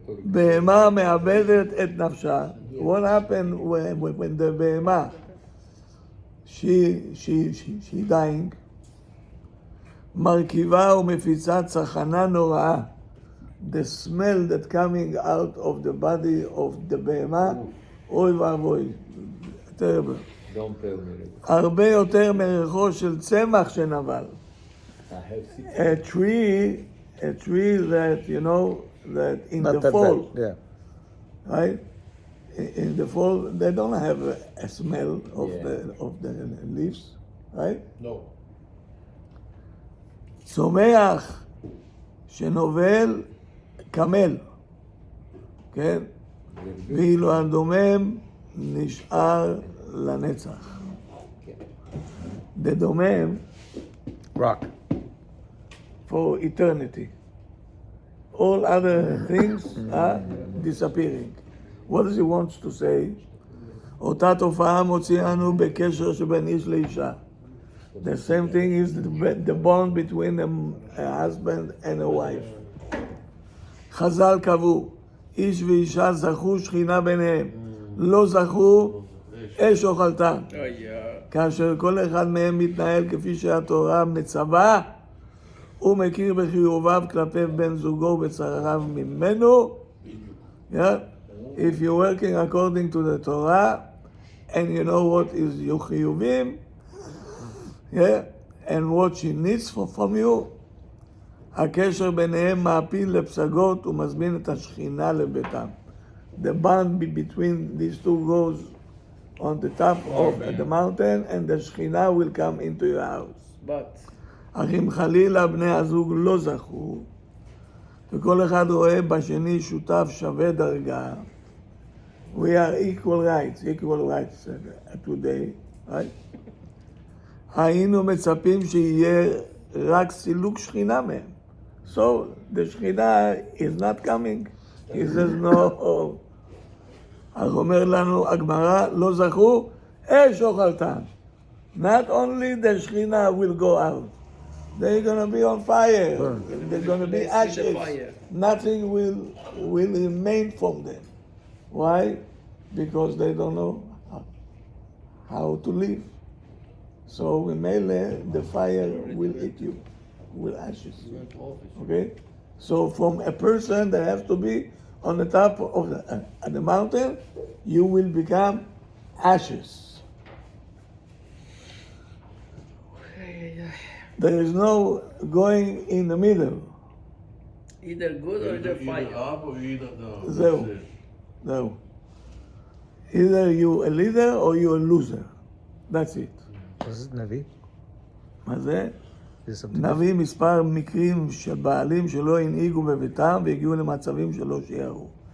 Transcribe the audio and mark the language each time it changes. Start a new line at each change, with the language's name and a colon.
Hebrew: בהמה מאבדת את נפשה.
English: What happened when the
Hebrew: בהמה,
English: she dying,
Hebrew: מרכיבה ומפיצה צחנה נוראה.
English: The smell that coming out of the body of the בהמה, אוי ואבוי, terrible.
Hebrew: הרבה יותר מריחו של צמח שנבל.
English: A tree that, that in Not the fall, bad. Yeah. right? In the fall, they don't have a smell of the leaves, right? No.
Hebrew: צומח שנובל קמל, כן? ואילו הדומם נשאר לנצח. The דומם,
English: Rock. for eternity. All other things are disappearing. What does he want to say?
Hebrew: אותה תופעה מוציאנו בקשר שבין איש לאישה.
English: The same thing is the bond between a husband and a wife.
Hebrew: חז"ל קבעו, איש ואישה זכו שכינה ביניהם. לא זכו אש אוכלתם.
English: yeah.
Hebrew: כאשר כל אחד מהם מתנהל כפי שהתורה מצווה, הוא מכיר בחיוביו כלפי בן זוגו ובצרכיו ממנו.
English: Yeah? If you're working according to the Torah, and you know what is your חיובים, yeah? and what she needs from you,
Hebrew: הקשר ביניהם מעפיל לפסגות ומזמין את השכינה לביתם.
English: The bond between these two goes on the top of the mountain, and the Shekhinah will come into your house. But
Hebrew: אך אם חלילה בני הזוג לא זכו, וכל אחד רואה בשני שותף שווה דרגה,
English: we are equal rights today, right?
Hebrew: היינו מצפים שיהיה רק סילוק שכינה מהם.
English: So the Shekhinah is not coming. He says no.
Hebrew: אז אומר לנו הגמרא, לא זכו, אש אוכלתם.
English: Not only the Shekhinah will go out, they're going to be on fire. They're going to be They see the ashes. fire. Nothing will remain from them. Why? Because they don't know how to live. So mainly the fire will eat you with ashes. Okay? So from a person that has to be on the top of the mountain, you will become ashes. There is no going in the middle. either good or either fire. up or either down.
Hebrew: זהו. זהו.
English: Either you a leader or you a loser. That's it.
Hebrew: מה זה נביא? מה זה? זה נביא מספר מקרים של בעלים שלא הנהיגו בביתם והגיעו למצבים שלא שיערו.